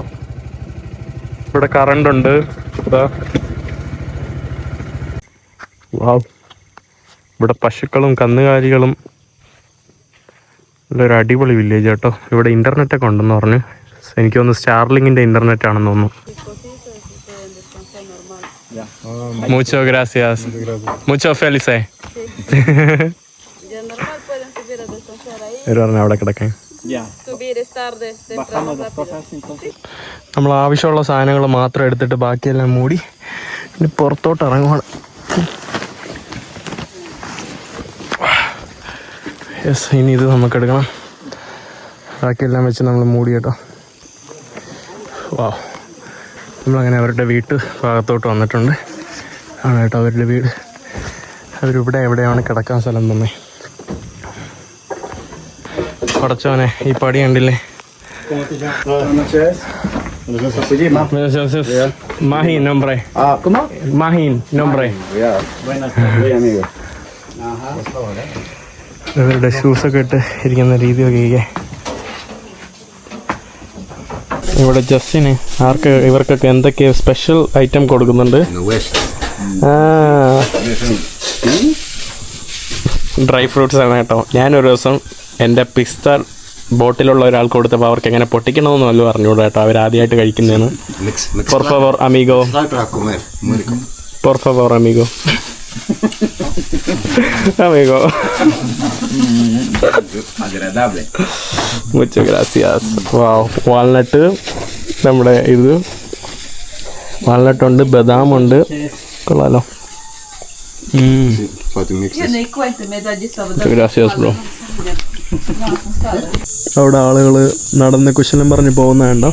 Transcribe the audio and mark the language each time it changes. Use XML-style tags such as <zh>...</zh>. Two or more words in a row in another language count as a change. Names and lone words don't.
<ml>ഇവിടെ കറണ്ട് ഉണ്ട്. വാവ്, ഇവിടെ പശുക്കളും കന്നുകാലികളും നല്ലൊരു അടിപൊളി വില്ലേജ് കേട്ടോ. ഇവിടെ ഇന്റർനെറ്റൊക്കെ ഉണ്ടെന്ന് പറഞ്ഞു. എനിക്ക് തോന്നുന്നു സ്റ്റാർലിങ്ങിന്റെ ഇന്റർനെറ്റ് ആണെന്ന് തോന്നുന്നു.</ml> <es>Muchas gracias. Mucho feliz.</es> <ml>അവിടെ കിടക്കാൻ നമ്മൾ ആവശ്യമുള്ള സാധനങ്ങൾ മാത്രം എടുത്തിട്ട് ബാക്കിയെല്ലാം മൂടി ഇനി പുറത്തോട്ട് ഇറങ്ങുവാണ്. യെസ്, ഇനി ഇത് നമുക്ക് എടുക്കണം. ബാക്കിയെല്ലാം വെച്ച് നമ്മൾ മൂടി കേട്ടോ. വാ, നമ്മളങ്ങനെ അവരുടെ വീട്ട് ഭാഗത്തോട്ട് വന്നിട്ടുണ്ട്. ആണ് കേട്ടോ അവരുടെ വീട്. അവരിവിടെ എവിടെയാണ് കിടക്കാൻ സ്ഥലം തന്നെ. പടച്ചോനെ, ഈ പടി കണ്ടില്ലേ?</ml> <es>Mahin nombre. ¿Cómo? Mahin nombre. Buenas tardes, amigo.</es> <ml>ഇവരുടെ ഷൂസൊക്കെ ഇട്ട് ഇരിക്കുന്ന രീതി ഒക്കെ. ഇവിടെ ജസ്റ്റിന് ഇവർക്കൊക്കെ എന്തൊക്കെയോ</ml> <en>special item</en> <ml>കൊടുക്കുന്നുണ്ട്.</ml> <en>dry fruits</en> <ml>ആണ് കേട്ടോ. ഞാനൊരു ദിവസം എൻ്റെ പിസ്ത ബോട്ടിലുള്ള ഒരാൾക്ക് കൊടുത്തപ്പോൾ അവർക്ക് എങ്ങനെ പൊട്ടിക്കണമെന്ന് വല്ലതും അറിഞ്ഞൂടാ കേട്ടോ. അവരാദ്യമായിട്ട് കഴിക്കുന്നതാണ്.</ml> <es>Por favor, amigo. Por favor, amigo. Amigo. Agradable. Muchas gracias. Wow.</es> <ml>വാൾനട്ട്, നമ്മുടെ ഇത് വാൾനട്ട് ഉണ്ട്, ബദാം ഉണ്ട്. കൊള്ളാലോ. Gracias, bro. അവിടെ ആളുകൾ നടന്ന് കുശലം പറഞ്ഞ് പോകുന്നതുണ്ടോ?</ml>